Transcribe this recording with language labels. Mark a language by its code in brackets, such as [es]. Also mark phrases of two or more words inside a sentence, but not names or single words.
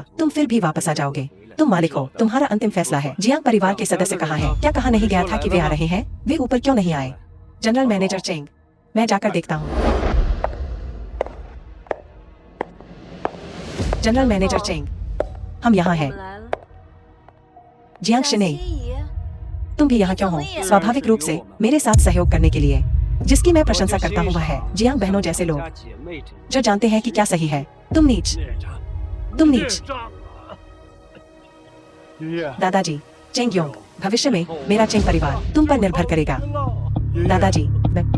[hi] तुम फिर भी वापस आ जाओगे। तुम मालिक हो, तुम्हारा अंतिम फैसला है। जियांग परिवार के सदस्य कहाँ हैं? क्या कहा नहीं गया था कि वे आ रहे हैं? वे ऊपर क्यों नहीं आए? जनरल मैनेजर चेंग, मैं जाकर देखता हूँ। जनरल मैनेजर चेंग, हम यहाँ हैं। [zh] 来了。 [hi] जियांग [zh] 小 [hi] शिने, [zh] 心姨， [hi] तुम भी यहाँ क्यों हो? स्वाभाविक रूप से मेरे साथ सहयोग करने के लिए। जिसकी मैं प्रशंसा करता हूँ वह है जियांग बहनों जैसे लोग जो जानते हैं कि क्या सही है। तुम नीच, तुम नीच। दादाजी, चेंग योंग, भविष्य में मेरा चेंग परिवार तुम पर निर्भर करेगा।